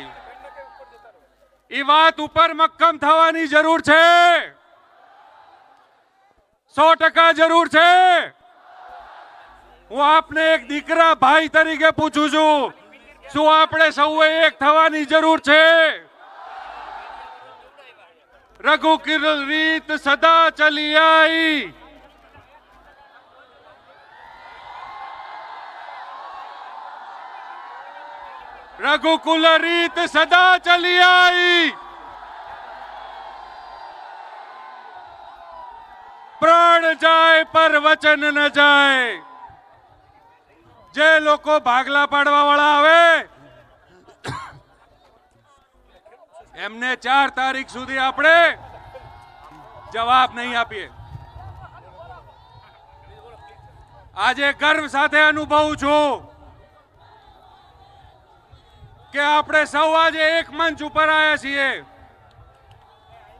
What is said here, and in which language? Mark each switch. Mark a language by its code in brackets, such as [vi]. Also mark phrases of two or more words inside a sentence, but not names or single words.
[gu] એ વાત ઉપર મક્કમ થવાની જરૂર છે, 100% જરૂર છે. હું આપને એક દીકરા ભાઈ તરીકે પૂછું છું, શું આપણે સૌએ એક થવાની જરૂર છે? [hi] रघुकुल रीत सदा चली आई. रघुकुल रीत सदा चली आई, प्राण जाए पर वचन न जाए. [gu] જે લોકો ભાગલા પાડવા વાળા આવે એમને 4 તારીખ સુધી આપણે જવાબ નહીં આપીએ. આજે ગર્વ સાથે અનુભવું છું કે આપણે સૌ આજે એક મંચ ઉપર આવ્યા છીએ.